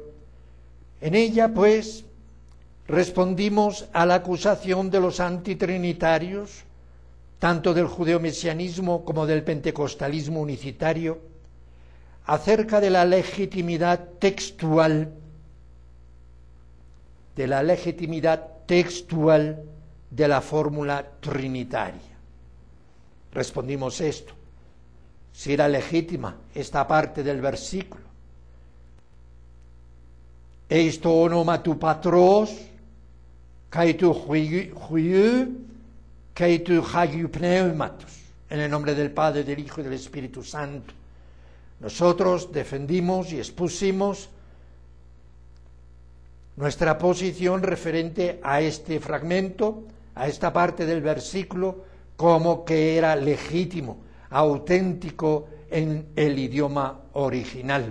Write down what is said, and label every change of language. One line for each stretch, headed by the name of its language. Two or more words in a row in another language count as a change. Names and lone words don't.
Spanish: En ella, pues, respondimos a la acusación de los antitrinitarios, tanto del judeomesianismo como del pentecostalismo unicitario, acerca de la legitimidad textual de la fórmula trinitaria. Respondimos esto, si era legítima esta parte del versículo.
Greek: Εἰς τὸ ὄνομα τοῦ πατρὸς, καὶ τοῦ υἱοῦ, καὶ τοῦ ἁγίου πνεύματος,
Spanish: en el nombre del Padre, del Hijo y del Espíritu Santo. Nosotros defendimos y expusimos nuestra posición referente a este fragmento, a esta parte del versículo, como que era legítimo, auténtico en el idioma original.